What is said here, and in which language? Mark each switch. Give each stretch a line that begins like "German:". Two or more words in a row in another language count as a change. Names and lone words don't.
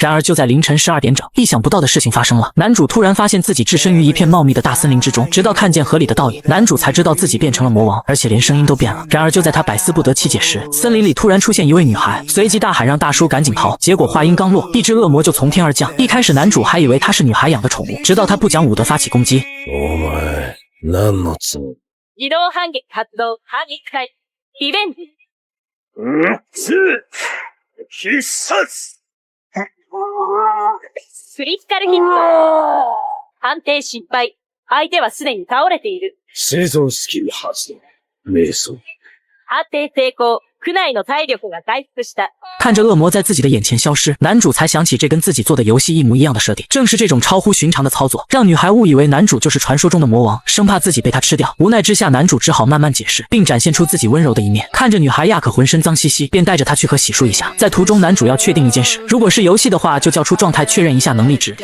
Chinese: 然而就在凌晨12点整，意想不到的事情发生了，男主突然发现自己置身于一片茂密的大森林之中，直到看见河里的倒影，男主才知道自己变成了魔王，而且连声音都变了。然而就在他百思不得其解时，森林里突然出现一位女孩，随即大喊让大叔赶紧逃。结果话音刚落，一只恶魔就从天而降。一开始男主还以为他是女孩养的宠物，直到他不讲武德发起攻击。
Japanese: お前、何のつもり？自動反撃発動、反撃開。リベンジ。必殺！クリティカルヒット。判定失敗。相手はすでに倒れている。生存スキル発動。瞑想。判定成功。区内の体力が回復した。
Chinese: 看着恶魔在自己的眼前消失，男主才想起这跟自己做的游戏一模一样的设定。正是这种超乎寻常的操作，让女孩误以为男主就是传说中的魔王，生怕自己被他吃掉。无奈之下，男主只好慢慢解释，并展现出自己温柔的一面。看着女孩亚可浑身脏兮兮，便带着她去和洗漱一下。在途中，男主要确定一件事，如果是游戏的话，就叫出状态确认一下能力值。